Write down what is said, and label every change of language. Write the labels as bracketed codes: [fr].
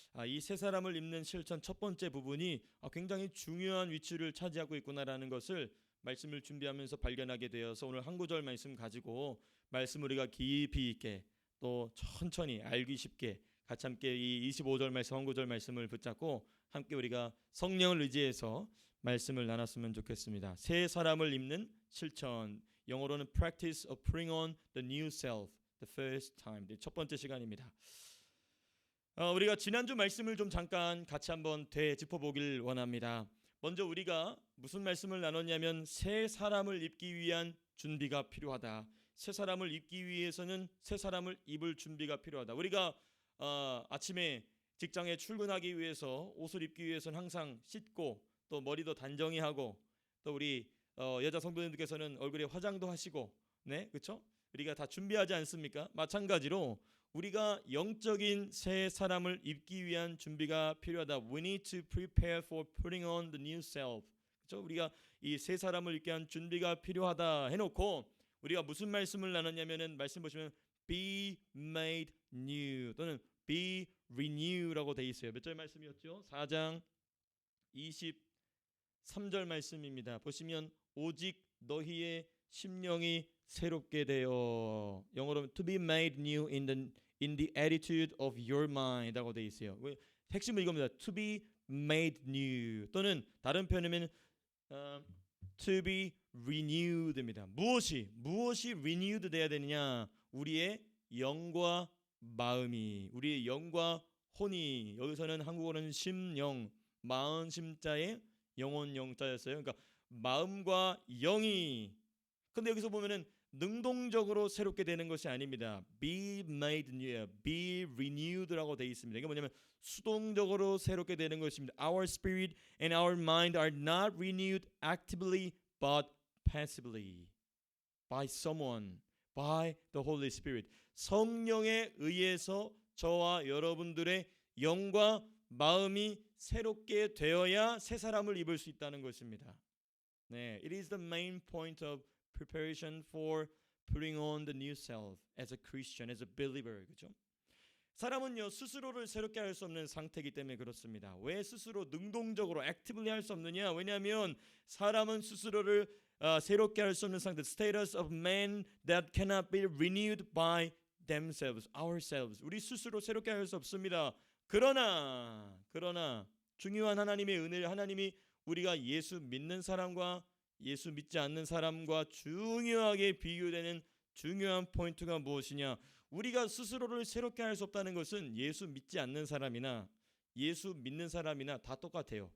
[ko] 이 세 사람을 입는 실천 첫 번째 부분이 굉장히 중요한 위치를 차지하고 있구나라는 것을 말씀을 준비하면서 발견하게 되어서 오늘 한 구절 말씀 가지고 말씀 우리가 깊이 있게 또 천천히 알기 쉽게 같이 함께 이 25절 말씀 한 구절 말씀을 붙잡고 함께 우리가 성령을 의지해서 말씀을 나눴으면 좋겠습니다. 새 사람을 입는 실천, 영어로는 [en] practice of putting on the new self the first time. [ko] 첫 번째 시간입니다. 우리가 지난주 말씀을 좀 잠깐 같이 한번 되짚어보길 원합니다. 먼저 우리가 무슨 말씀을 나눴냐면 새 사람을 입기 위한 준비가 필요하다. 새 사람을 입기 위해서는 새 사람을 입을 준비가 필요하다. 우리가 아침에 직장에 출근하기 위해서 옷을 입기 위해서는 항상 씻고 또 머리도 단정히 하고 또 우리 여자 성도님들께서는 얼굴에 화장도 하시고, 네, 그렇죠? 우리가 다 준비하지 않습니까? 마찬가지로 우리가 영적인 새 사람을 입기 위한 준비가 필요하다. [en] We need to prepare for putting on the new self. [ko] 그렇죠? 우리가 이 새 사람을 입기 위한 준비가 필요하다 해놓고 우리가 무슨 말씀을 나눴냐면은 말씀 보시면 [en] be made new [ko] 또는 [en] be renew [ko] 라고 돼 있어요. 몇 절 말씀이었죠? 4장 23절 말씀입니다. 보시면 오직 너희의 심령이 새롭게 되어, 영어로 [en] to be made new in the attitude of your mind [ko] 라고 돼 있어요. 핵심은 이겁니다. [en] to be made new [ko] 또는 다른 표현이면 [en] to be renewed입니다. [ko] 무엇이 renewed 돼야 되느냐? 우리의 영과 마음이, 우리의 영과 혼이, 여기서는 한국어는 심영, 마음 심자에 영혼 영자였어요. 그러니까 마음과 영이. 근데 여기서 보면은 능동적으로 새롭게 되는 것이 아닙니다. [en] be made new, be renewed라고 [ko] 되어 있습니다. 이게 뭐냐면 수동적으로 새롭게 되는 것입니다. [en] Our spirit and our mind are not renewed actively but passively by someone, by the Holy Spirit. [ko] 성령에 의해서 저와 여러분들의 영과 마음이 새롭게 되어야 새 사람을 입을 수 있다는 것입니다. [en] 네, it is the main point of preparation for putting on the new self as a Christian, as a believer. [ko] 그렇죠? 사람은요 스스로를 새롭게 할 수 없는 상태이기 때문에 그렇습니다. 왜 스스로 능동적으로 actively 할 수 없느냐? 왜냐하면 사람은 스스로를 새롭게 할 수 없는 상태, [en] status of man that cannot be renewed by themselves, ourselves. [ko] 우리 스스로 새롭게 할 수 없습니다. 그러나 중요한 하나님의 은혜를, 하나님이 우리가 예수 믿는 사람과 예수 믿지 않는 사람과 중요하게 비교되는 중요한 포인트가 무엇이냐? 우리가 스스로를 새롭게 할 수 없다는 것은 예수 믿지 않는 사람이나 예수 믿는 사람이나 다 똑같아요.